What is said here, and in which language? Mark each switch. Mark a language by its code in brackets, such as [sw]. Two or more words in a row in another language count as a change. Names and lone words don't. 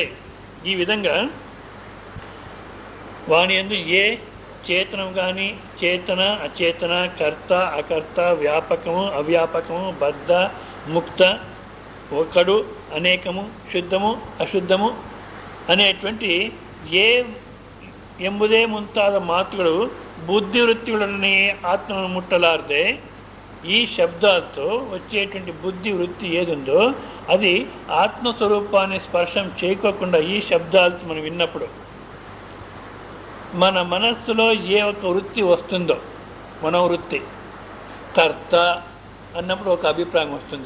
[te] ఈ విధంగా వాని యందు ఏ చేతనం కానీ చేతన అచేతన, కర్త అకర్త, వ్యాపకము అవ్యాపకము, బద్ధ ముక్త, ఒకడు అనేకము, శుద్ధము అశుద్ధము అనేటువంటి ఏ [kn] ಎಂಬುದೇ ಮುಂತಾದ ಮಾತುಗಳು [te] బుద్ధివృత్తులని ఆత్మను ముట్టలారితే ఈ శబ్దాలతో వచ్చేటువంటి బుద్ధి వృత్తి ఏదుందో అది ఆత్మస్వరూపాన్ని స్పర్శం చేయకోకుండా ఈ శబ్దాలతో మనం విన్నప్పుడు మన మనస్సులో ఏ ఒక వృత్తి వస్తుందో, మనోవృత్తి, కర్త అన్నప్పుడు ఒక అభిప్రాయం వస్తుంది.